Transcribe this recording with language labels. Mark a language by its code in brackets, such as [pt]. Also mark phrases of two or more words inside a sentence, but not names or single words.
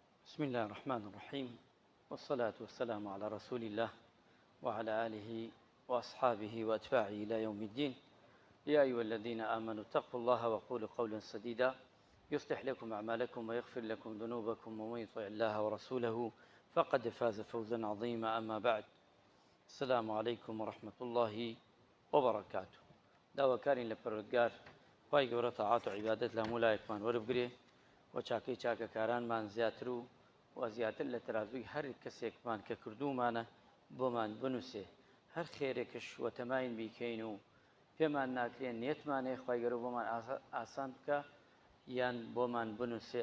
[ar] بسم الله الرحمن الرحيم، والصلاة والسلام على رسول الله وعلى آله وأصحابه وأتباعه إلى يوم الدين. يا أيها الذين آمنوا اتقوا الله وقولوا قولا سديدا يصلح لكم أعمالكم ويغفر لكم ذنوبكم، ومن يطع الله ورسوله فقد فاز فوزا عظيما. أما بعد، السلام عليكم ورحمة الله وبركاته. [ckb] داوا كارين لپروردگار خی گەورە تاعات و عیبادەت لە هەموو لایەکمان وەربگرێ و چاکەی چاکەکارانمان زیاتر و زیاتر لە ترازوی هەر کەسێکمان کە کردومانە بۆمان بنووسێ، هەر خێرێکش وەتەماین بیکەین و پێمان ناکرێن نێتمانێ خی گەورە بۆمان ئاسان بکە یان بۆمان بنووسێ.